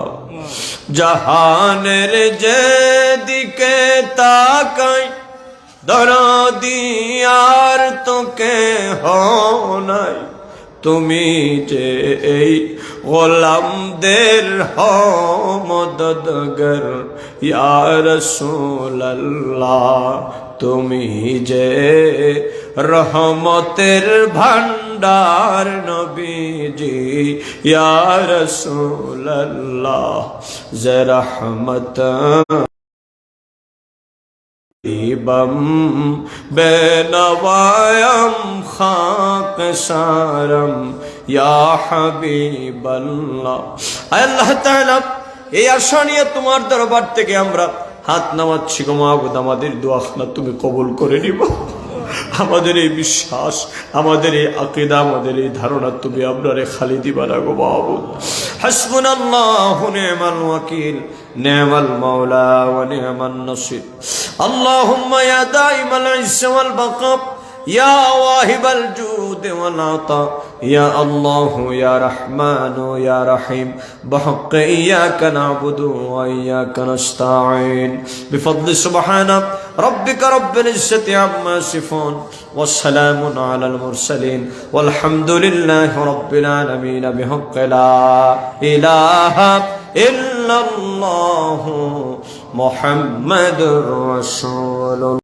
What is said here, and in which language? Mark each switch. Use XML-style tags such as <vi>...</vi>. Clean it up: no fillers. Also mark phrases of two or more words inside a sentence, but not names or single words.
<bn>জাহানের যেদিকে তাকাই দরদি আর তোকে নাই, তুমি যে এই গোলামদের মদদগার</bn> <ar>يا رسول الله,</ar> <bn>তুমি যে রহমতের ভান্ডার নবীজি</bn> <ar>يا رسول الله</ar> <bn>যে রহমত</bn> <ur>بم بنوایم خاک سارم یا حبیب اللہ اے اللہ تعالی</ur> <bn>এই আশা নিয়ে তোমার দরবার থেকে আমরা হাত নামাচ্ছি গো মাবুদ আমাদের দোয়া তুমি কবুল করে নিও আমাদের এই বিশ্বাস আমাদের এই আকীদা আমাদের এই ধারণা তুমি আমরারে খালি দিবা না গো মাবুদ হাসবুনাল্লাহু</bn> <ar>نعم الوكيل نعم المولى ونعم النصير اللهم يا دائم العز وال بقاء يا واهب الجود والعطاء يا الله يا رحمن يا رحيم بحق إياك نعبد وإياك نستعين بفضل سبحان ربك رب العزة عما يصفون والسلام على المرسلين والحمد لله رب العالمين بحق لا إله إلا الله محمد رسول الله</ar>